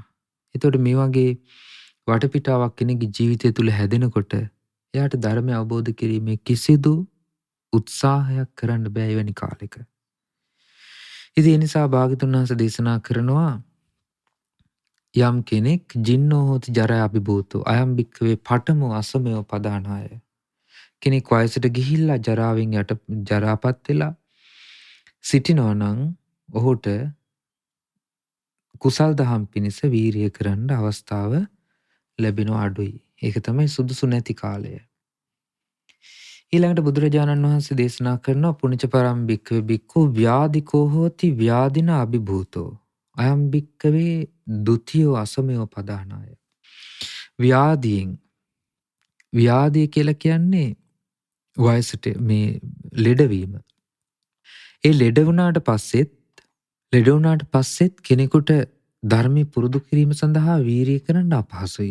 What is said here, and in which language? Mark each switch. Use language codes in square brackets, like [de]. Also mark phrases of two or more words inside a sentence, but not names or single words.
[si] එතකොට මේ වගේ වටපිටාවක් කෙනෙකුගේ ජීවිතය තුළ හැදෙනකොට එයාට ධර්මය අවබෝධ කිරීමේ කිසිදු උත්සාහයක් කරන්න බෑ එවැනි කාලෙක. ඉතින් ඒ නිසා භාග්‍යවතුන් වහන්සේ දේශනා කරනවා යම් කෙනෙක් [pi] ජින්නෝ හෝති ජරා අභිභූතෝ අයම් භික්ඛවේ පඨමෝ අසමයෝ පදානාය. [si] කෙනෙක් වයසට ගිහිල්ලා ජරාවෙන් ජරාපත් වෙලා සිටිනවා නම් ඔහුට කුසල් දහම් පිණිස වීරිය කරන්න අවස්ථාව ලැබෙනවා අඩුයි. ඒක තමයි සුදුසු නැති කාලය. ඊළඟට බුදුරජාණන් වහන්සේ දේශනා කරනවා [pi] පුණ්‍යච පරම් භික්ඛවේ භික්ඛු ව්‍යාධිකෝ හෝති ව්‍යාධින අභිභූතෝ අයම් භික්ඛවේ ဒ ුතියෝ අසමයෝ පදානාය. [si] ව්‍යාධිය කියලා කියන්නේ වයසට මේ ලෙඩවීම. ඒ ලෙඩ වුණාට පස්සෙත් කෙනෙකුට ධර්මය පුරුදු කිරීම සඳහා වීරිය කරන්න අපහසුයි.